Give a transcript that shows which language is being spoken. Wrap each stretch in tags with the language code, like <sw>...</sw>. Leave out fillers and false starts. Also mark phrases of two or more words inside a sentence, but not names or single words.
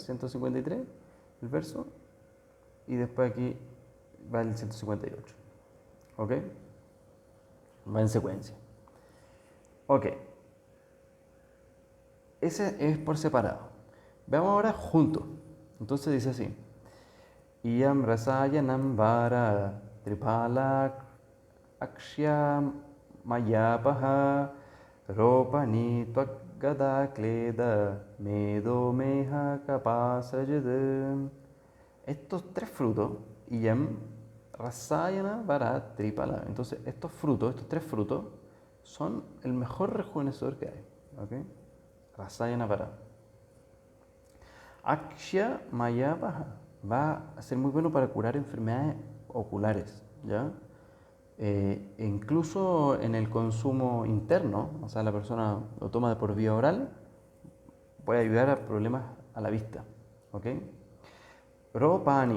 <es>153, el verso, y después aquí va el 158, ¿ok? Va en secuencia. Ok, ese es por separado. Veamos ahora juntos. Entonces dice así:</es> <sa>Iyam rasayanam vara tripala akshya mayapaha ropani gada kleda medo meha kapasajad.</sa> <es>Estos tres frutos,</es> <sa>iyam rasayana vara tripala.</sa> <es>Entonces, estos frutos, estos tres frutos, son el mejor rejuvenecedor que hay. ¿Ok?</es> <sa>Rasayana vara. Akshya maya baja.</sa> <es>Va a ser muy bueno para curar enfermedades oculares, ¿ya? Incluso en el consumo interno, o sea, la persona lo toma por vía oral, puede ayudar a problemas a la vista. ¿Ok? Ropani.</es>